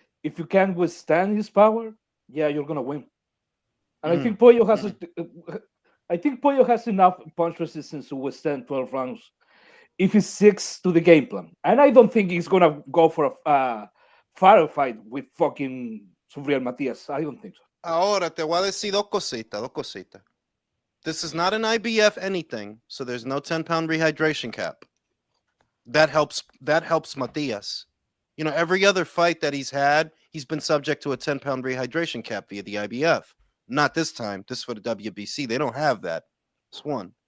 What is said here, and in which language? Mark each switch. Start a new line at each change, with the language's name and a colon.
English: If you can withstand his power, you're gonna win. And I think Pollo has I think Pollo has enough punch resistance to withstand 12 rounds if he sticks to the game plan. And I don't think he's gonna go for a firefight with fucking Subriel Matias. I don't think so.
Spanish: Ahora te voy a decir dos cositas.
English: This is not an IBF anything, so there's no 10-pound rehydration cap. That helps Matias. You know, every other fight that he's had, he's been subject to a 10-pound rehydration cap via the IBF. Not this time. This is for the WBC. They don't have that. That's one.